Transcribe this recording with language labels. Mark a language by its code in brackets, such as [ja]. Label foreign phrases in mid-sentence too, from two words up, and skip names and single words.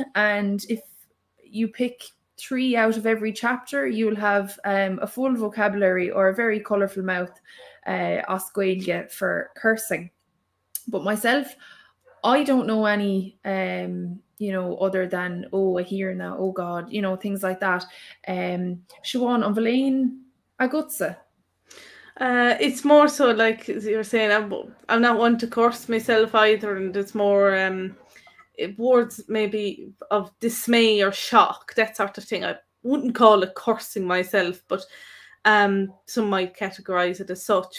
[en] And if you pick 3 out of every chapter, you'll have a full vocabulary or a very colourful mouth [ga] as Gaeilge [en] for cursing. But myself, I don't know any, other than, oh, I hear now, oh God, things like that. [ga] Siobhán, an bhfuil agutsa? [en] It's more so like you're saying, I'm not one to curse myself either, and it's more words maybe of dismay or shock, that sort of thing. I wouldn't call it cursing myself, but some might categorize it as such.